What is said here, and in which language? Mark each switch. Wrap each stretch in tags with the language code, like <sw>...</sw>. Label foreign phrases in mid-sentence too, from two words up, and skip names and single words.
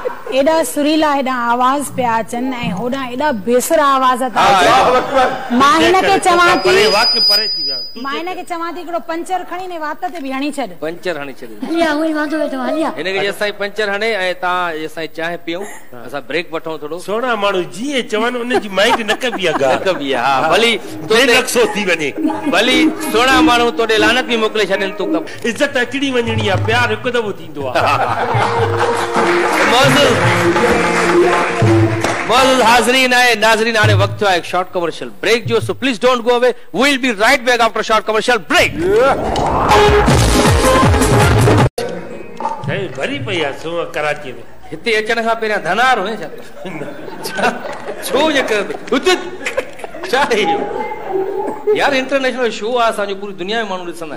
<sd>एडा सुरीला एडा आवाज पे अचन ऐं होडा एडा बेसुरा आवाज था मां हिन के चवां थी वाक्य परे थी विया मां हिन के चवां थी हिकिड़ो पंचर खणी ने वात ते बि हणी छॾ पंचर हणी छॾ हलिया उही वांदो वेठो हलिया हिन के असां पंचर हणे ऐं तव्हां असां चांहि पियूं असां ब्रेक वठूं थोड़ो सोना माण्हू जीअं चवनि उन जी माइक न कबी आहे न कबी हा भली तो नक्सो थी वञे भली सोना माण्हू तोड़े लानत बि मोकिले छॾनि तूं कब इज्जत अचणी वञणी आहे प्यार हिकु दफ़ो थींदो आहे</sd> <ur>موجود حاضرین ہے ناظرین آنے وقت ہے ایک شارٹ کمرشل بریک جو</ur> <en>so please don't go away we will be right back after short commercial break</en> <sd>सही भरी पई आहे सो कराची में हिते अचण खां पहिरियां धनार हुए छा छो जे कर छा यार</sd> <en>international show</en> <sd>आहे असांजो पूरी दुनिया में माण्हू ॾिसंदा</sd>